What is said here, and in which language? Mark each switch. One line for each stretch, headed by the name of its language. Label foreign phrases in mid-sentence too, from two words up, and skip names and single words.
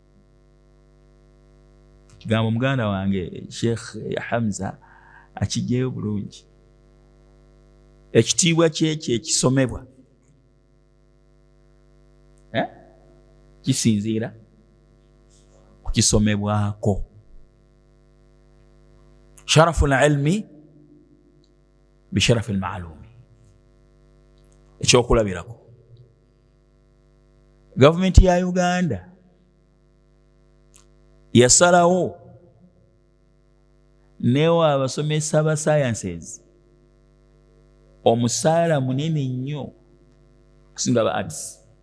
Ganda: Kigambo muganda wange Sheikh Hamza akijeyo bulungi. Ekitiibwa kyekyo ekisomebwa kisinziira ku kisomebwako.
Arabic: شرف العلم بشرف المعلوم,
Ganda: ekyokulabirako. Gavumenti ya Uganda yasalawo newa abasomesa ba sciences omusaala munene nnyo kusinga ba arts.